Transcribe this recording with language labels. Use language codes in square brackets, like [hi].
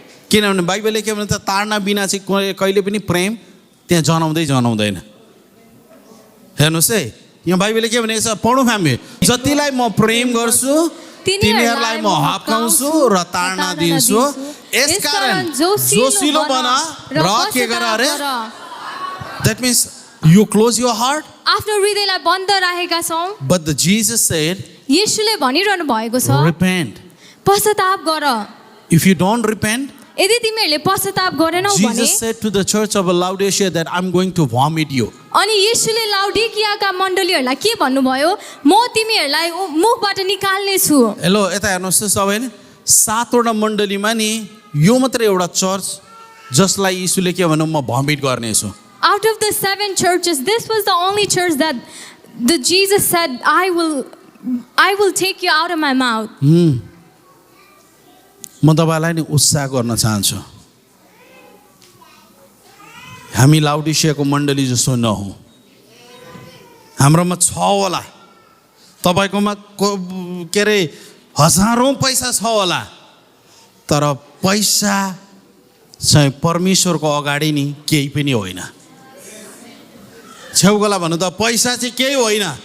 [ne] किनभने बाइबलले के भन्छ ताड्ना बिना चाहिँ कहिले पनि प्रेम त्यहाँ जनाउँदैन हेर्नुहोस् है यहाँ बाइबलले के भनेको छ पढौँ हामी जतिलाई म प्रेम गर्छु तिनीहरूलाई म हप्काउँछु र ताड्ना दिन्छु यसकारण जोसिलो बन र के गर अरे [en] That means you close your heart. [ne] आफ्नो हृदयलाई बन्द राखेका छौं [en] But the Jesus said, [ne] येशूले भनिरहनु भएको छ [en] repent. [ne] पश्चाताप गर [en] If you don't repent, [ne] यदि तिमीहरूले पश्चाताप गरेनौ भने [en] Jesus said to the church of Laodicea that I'm going to vomit you. [ne] अनि येशूले लाउडिकियाका मण्डलीहरूलाई के भन्नुभयो म तिमीहरूलाई मुखबाट निकाल्ने छु हेलो यता हेर्नुहोस् त सबैले 7 वटा मण्डलीमा नि यो मात्र एउटा चर्च जसलाई यीशुले के भन्नु म भमिट गर्ने छु [en] Out of the 7 churches, this was the only church that the Jesus said, I will take you out of my mouth. [ne] म तपाईलाई नि उत्साह गर्न चाहन्छु हामी लाउडिसियाको मण्डली जस्तो नहौं हाम्रोमा छ होला तपाईकोमा के रे हजारौं पैसा छ होला तर पैसा चाहिँ परमेश्वरको अगाडि नि केही पनि होइन छेउगोला भन्नु त पैसा चाहिँ केही होइन